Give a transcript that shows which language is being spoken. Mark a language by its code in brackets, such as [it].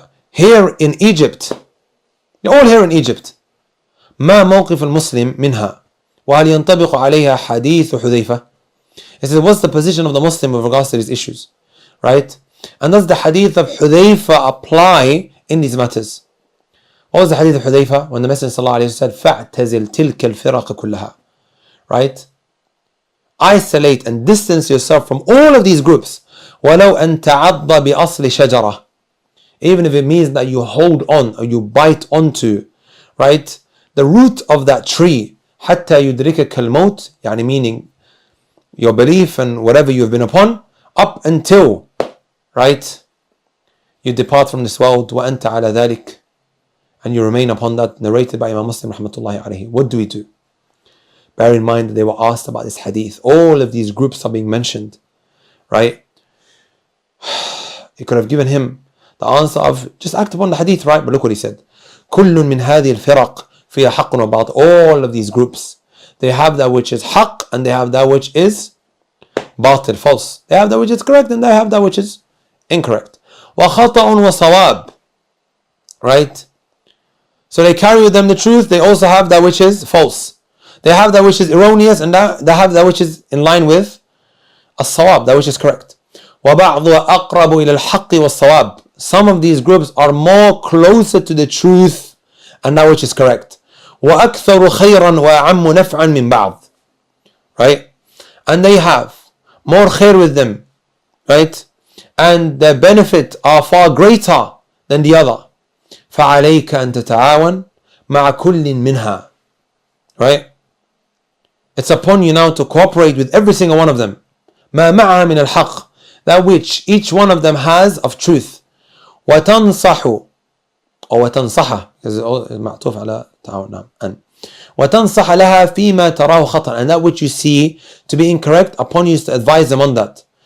[en] Here in Egypt. They're all here in Egypt. [ar] ما موقف المسلم منها وهل ينطبق عليها حديث حذيفة. [en] He says, what's the position of the Muslim with regards to these issues, right? And does the hadith of Hudhayfa apply in these matters? What was the hadith of Hudhayfa when the Messenger sallallahu alayhi wa sallam said [ar] فَاعْتَزِلْ تِلْكَ الْفِرَقَ كُلَّهَا, [en] right? Isolate and distance yourself from all of these groups. [ar] وَلَوْ أَن تَعَضَّ بِأَصْلِ شَجَرَةٍ, [en] even if it means that you hold on or you bite onto, right, the root of that tree, [ar] حتى يدركك الموت, [en] يعني meaning your belief and whatever you have been upon, up until, right, you depart from this world, [ar] وأنت على ذلك, [en] and you remain upon that, narrated by Imam Muslim rahmatullahi alayhi. What do we do? Bear in mind that they were asked about this hadith. All of these groups are being mentioned, right? He could have given him the answer of just act upon the hadith, right? But look what he said. [ar] كل من هذه الفرق فيها حق وباطل. [en] All of these groups, they have that which is haqq and they have that which is batil, false. They have that which is correct and they have that which is incorrect. [ar] وخطأ وصواب, right? [en] So they carry with them the truth. They also have that which is false. They have that which is erroneous and they have that which is in line with as-sawab, that which is correct. [ar] وبعض أقرب إلى الحق والصواب. [en] Some of these groups are more closer to the truth and that which is correct. [ar] وأكثر خيرا وأعم نفعا من بعض, right? [en] And they have more khair with them, right? And their benefit are far greater than the other. [ar] فعليك أن تتعاون مع كل منها, right? [en] It's upon you now to cooperate with every single one of them. [ar] ما معها من الحق, [en] that which each one of them has of truth. [ar] وتنصح أو وتنصح, معطوف على تعاون, نعم, أن وتنصح لها فيما تراه خطأ, [en] and that which you see to be incorrect, upon you to advise them on that.